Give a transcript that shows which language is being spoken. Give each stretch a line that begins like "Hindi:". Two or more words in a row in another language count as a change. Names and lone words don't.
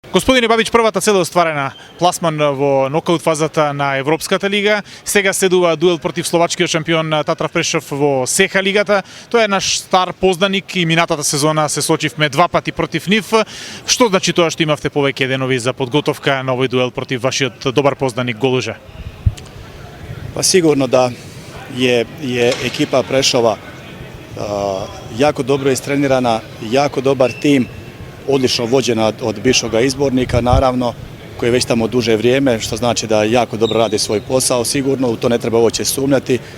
Macedonian: Господине Бабич, првата цел е остварена, пласман во нокаут фазата на Европската лига. Сега следува дуел против словачкиот шампион Татрав Прешев во СЕХА лигата. Тој е наш стар познаник и минатата сезона се сочивме два пати против нив. Што значи тоа што имавте повеќе денови за подготовка на овој дуел против вашиот добар познаник Голужа?
Croatian: Pa sigurno da je ekipa Prešova jako dobro istrenirana, jako dobar tim, odlično vođena od bivšeg izbornika, naravno, koji je već tamo duže vrijeme, što znači da jako dobro radi svoj posao, sigurno, u to ne treba uopće sumnjati.